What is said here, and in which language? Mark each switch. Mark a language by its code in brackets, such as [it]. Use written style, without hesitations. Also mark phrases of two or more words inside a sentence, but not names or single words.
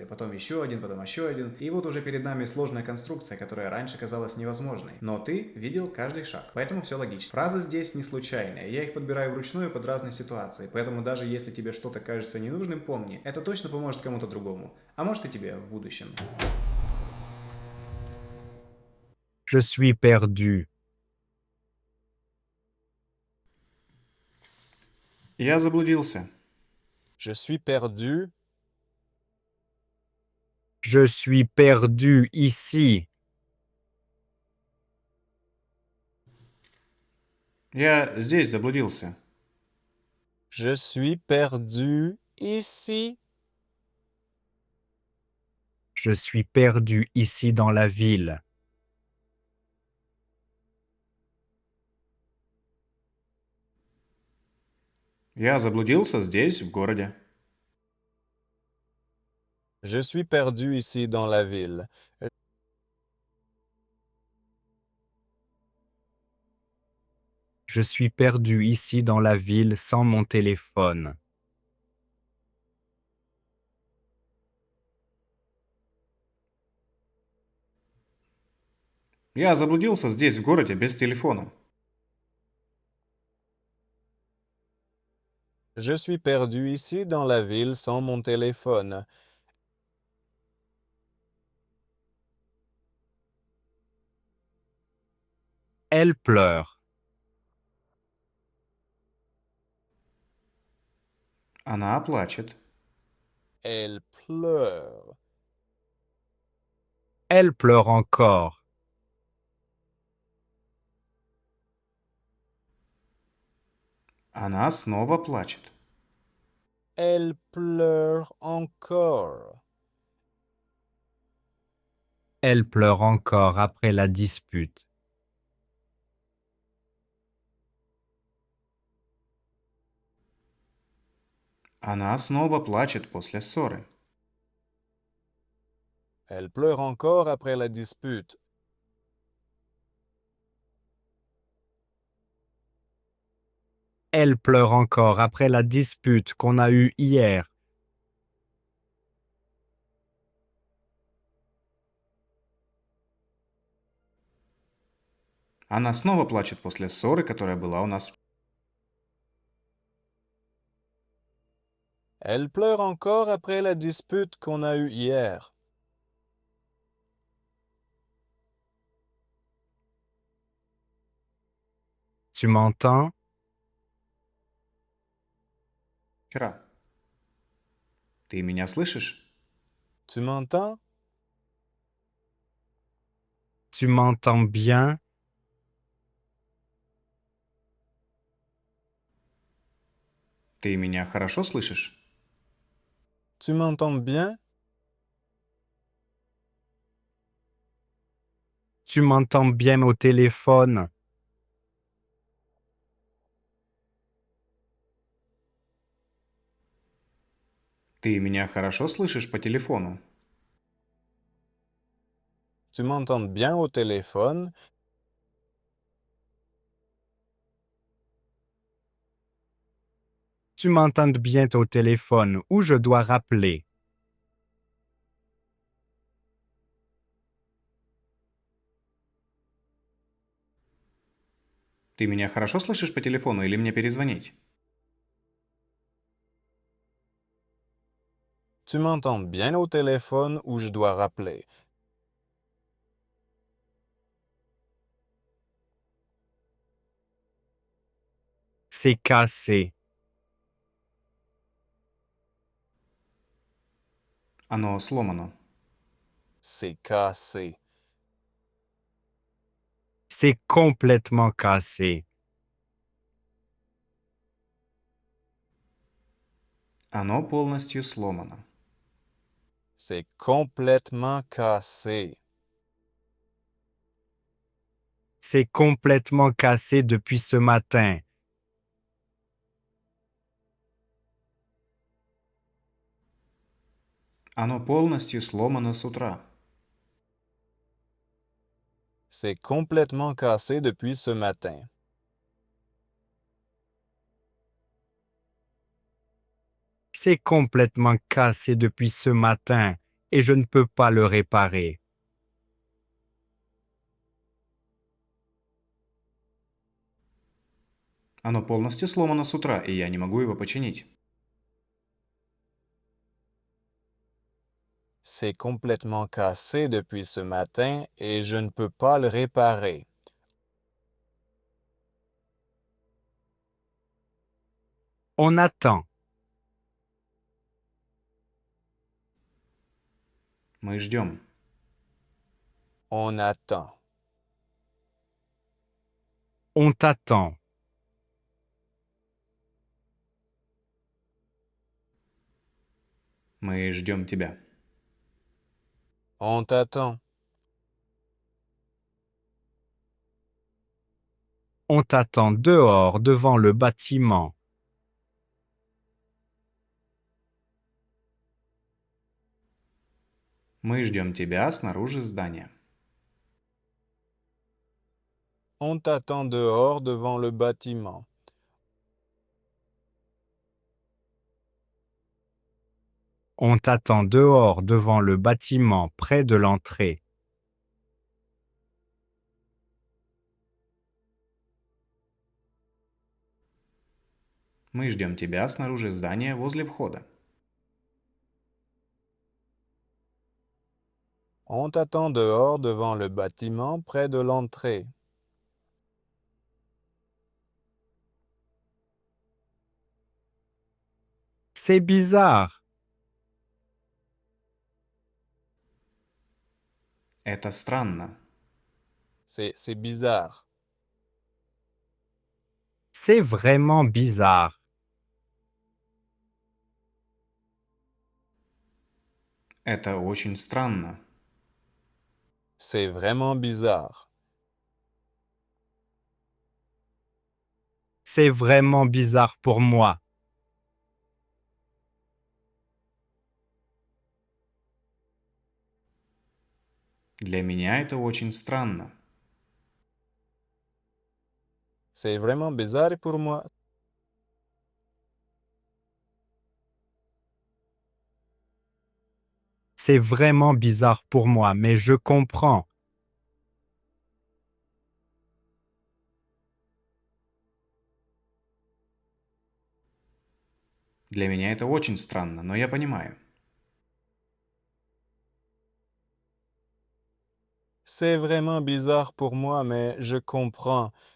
[ru] Потом еще один. И вот уже перед нами сложная конструкция, которая раньше казалась невозможной. Но ты видел каждый шаг. Поэтому все логично. Фразы здесь не случайные. Я их подбираю вручную под разные ситуации. Поэтому даже если тебе что-то кажется ненужным, помни, это точно поможет кому-то другому. А может и тебе в будущем. [fr] Je suis perdu. [ru] Я заблудился. [fr] Je suis perdu. Je suis perdu ici. [ru] Я здесь заблудился. [fr] Je suis perdu ici. Je suis perdu ici dans la ville. [ru] Я заблудился здесь, в городе. [fr] Je suis perdu ici dans la ville. Je suis perdu ici dans la ville sans mon téléphone. [ru] Я заблудился здесь, в городе, без телефона. [fr] Je suis perdu ici dans la ville sans mon téléphone. Elle pleure. [ru] Она плачет. [fr] Elle pleure. Elle pleure encore. [ru] Она снова плачет. [fr] Elle pleure encore. Elle pleure encore après la dispute. [ru] Она снова плачет после ссоры. [fr] Elle pleure encore après la dispute. Elle pleure encore après la dispute qu'on a eue hier. [ru] Она снова плачет после ссоры, которая была у нас. [fr] Elle pleure encore après la dispute qu'on a eue hier. Tu m'entends? [ru] Вчера. Ты меня слышишь? [fr] Tu m'entends? Tu m'entends bien? [ru] Ты меня хорошо слышишь? [fr] Tu m'entends bien? Tu m'entends bien au téléphone? [ru] Ты меня хорошо слышишь по телефону? [fr] Tu m'entends bien au téléphone? Tu m'entends bien au téléphone ou je dois rappeler? [ru] Ты меня хорошо слышишь по телефону или мне перезвонить? [fr] Tu m'entends bien au téléphone ou je dois rappeler? C'est cassé. [ru] Оно сломано. [fr] C'est cassé. C'est complètement cassé. [ru] Оно полностью сломано. [fr] C'est complètement cassé. C'est complètement cassé depuis ce matin. [ru] Оно полностью сломано с утра. [fr] C'est complètement cassé depuis ce matin. C'est complètement cassé depuis ce matin et je ne peux pas le réparer. [ru] Оно полностью сломано с утра, и я не могу его починить. [fr] C'est complètement cassé depuis ce matin et je ne peux pas le réparer. On attend. [ru] Мы ждем. [fr] On attend. On t'attend. [ru] Мы ждем тебя. [fr] On t'attend. On t'attend dehors devant le bâtiment. [ru] Мы ждем тебя снаружи здания. [fr] On t'attend dehors devant le bâtiment. On t'attend dehors devant le bâtiment près de l'entrée. [ru] Мы ждем тебя снаружи здания возле входа. [fr] On t'attend dehors devant le bâtiment près de l'entrée. C'est bizarre. [ru] Это странно. [fr] C'est bizarre. C'est vraiment bizarre. [ru] Это очень странно. [fr] C'est vraiment bizarre. C'est vraiment bizarre pour moi. [ru] Для меня это очень странно. [fr] C'est vraiment bizarre pour moi. C'est vraiment bizarre pour moi, mais je comprends. [ru] Для меня это очень странно, но я понимаю. [fr] C'est vraiment bizarre pour moi, mais je comprends.